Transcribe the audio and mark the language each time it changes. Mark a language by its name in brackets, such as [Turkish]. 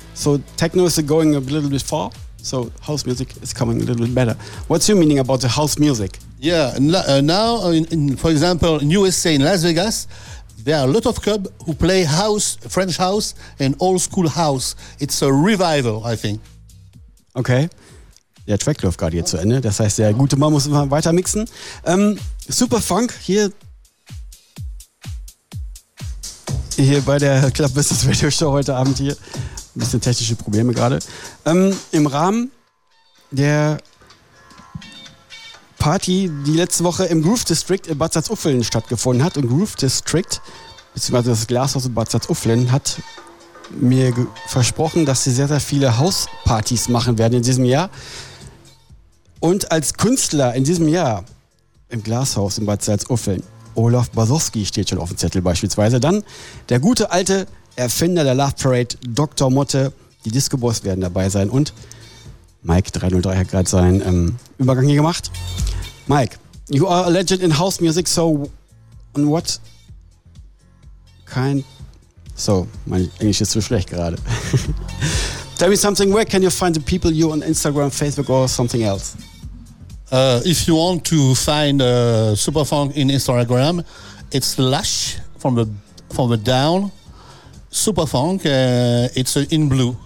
[English] So techno is going a little bit far, so house music is coming a little bit better. What's your meaning about the house music? Yeah, now, for example, in USA, in Las Vegas, there are a lot of clubs who play house, French house, and old school house. It's a revival, I think. Okay. [German] Der Track läuft gerade hier zu Ende. Das heißt, der gute Mann muss immer weiter mixen. Super Funk hier. Hier bei der Club Business Radio Show heute Abend hier. Ein bisschen technische Probleme gerade. Im Rahmen der Party, die letzte Woche im Groove District in Bad Salzuflen stattgefunden hat. Und Groove District, beziehungsweise das Glashaus in Bad Salzuflen, hat mir versprochen, dass sie sehr, sehr viele Hauspartys machen werden in diesem Jahr. Und als Künstler in diesem Jahr im Glashaus in Bad Salzuflen, Olaf Basowski steht schon auf dem Zettel beispielsweise. Dann der gute alte Erfinder der Love Parade, Dr. Motte, die Disco Boys werden dabei sein und Mike 303 hat gerade seinen Übergang hier gemacht. [English] Mike, you are a legend in house music, so on what kind... [German] So, mein Englisch ist zu schlecht gerade. [English] Tell me something, where can you find the people, you on Instagram, Facebook or something else? If you want to find Superfunk in Instagram, it's Lush from the down, Superfunk, it's in blue.